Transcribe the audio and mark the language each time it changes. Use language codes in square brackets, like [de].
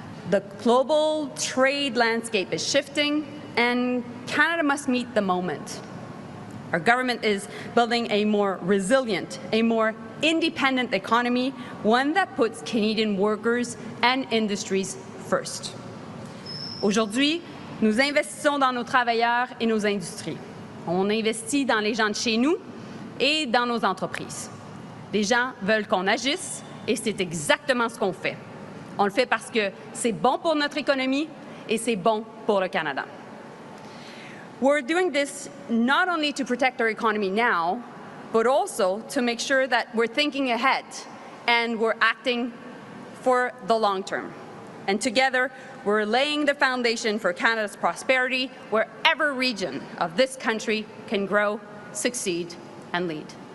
[en] The global trade landscape is shifting, and Canada must meet the moment. Our government is building a more resilient, a more independent economy, one that puts Canadian workers and industries first. [fr] Aujourd'hui, nous investissons dans nos travailleurs et nos industries. On investit dans les gens de chez nous et dans nos entreprises. Les gens veulent qu'on agisse et c'est exactement ce qu'on fait. On le fait parce que c'est bon pour notre économie et c'est bon pour le Canada. [en] We're doing this not only to protect our economy now, but also to make sure that we're thinking ahead and we're acting for the long term. And together, we're laying the foundation for Canada's prosperity wherever region of this country can grow, succeed, and lead.